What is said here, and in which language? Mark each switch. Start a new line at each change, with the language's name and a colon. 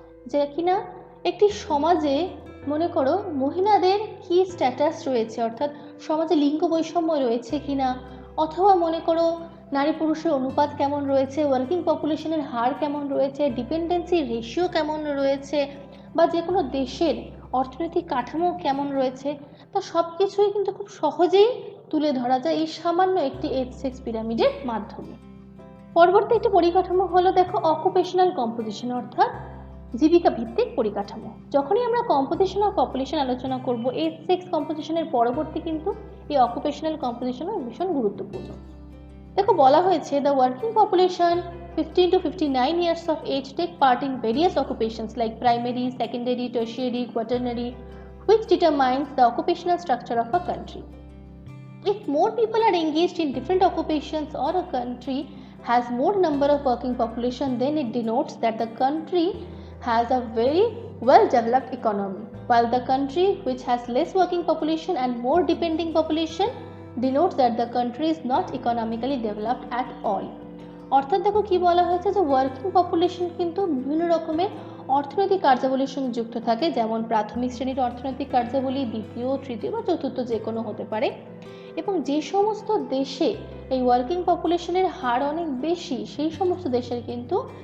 Bangla: যে কিনা একটি সমাজে মনে করো মহিলাদের কি স্ট্যাটাস রয়েছে, অর্থাৎ সমাজে লিঙ্গ বৈষম্য রয়েছে কিনা, অথবা মনে করো নারী পুরুষের অনুপাত কেমন রয়েছে, ওয়ার্কিং পপুলেশনের হার কেমন রয়েছে, ডিপেন্ডেন্সি রেশিও কেমন রয়েছে, বা যে কোনো দেশের অর্থনৈতিক কাঠামো কেমন রয়েছে, তা সব কিছুই কিন্তু খুব সহজেই তুলে ধরা যায় এই সামান্য একটি H6 পিরামিডের মাধ্যমে। পরবর্তী একটি পরিকাঠামো হলো দেখো অকুপেশনাল কম্পোজিশন অর্থাৎ জীবিকা ভিত্তিক পরিকাঠামো। যখনই আমরা কম্পোজিশন অফ পপুলেশন আলোচনা করব H6 কম্পোজিশনের পরবর্তী কিন্তু এই অকুপেশনাল কম্পোজিশনও ভীষণ গুরুত্বপূর্ণ। দেখো বলা হয়েছে
English: The working population 15 to 59 years of age take part in various occupations like primary, secondary, tertiary, quaternary, which determines the occupational structure of a country. If more people are engaged in different occupations or a country has more number of working population, then it denotes that the country has a very well developed economy, while the country which has less working population and more depending population denotes that the country is not economically developed at all.
Bangla: অর্থাৎ দেখো কি বলা হয়েছে যে working population কিন্তু বিভিন্ন রকমের অর্থনৈতিক কার্যাবলীর সঙ্গে যুক্ত থাকে, যেমন প্রাথমিক শ্রেণীর অর্থনৈতিক কার্যাবলী, দ্বিতীয়, তৃতীয় বা চতুর্থ যে কোনো হতে পারে, এবং যে সমস্ত দেশে এই ওয়ার্কিং পপুলেশনের হার অনেক বেশি সেই সমস্ত দেশের কিন্তু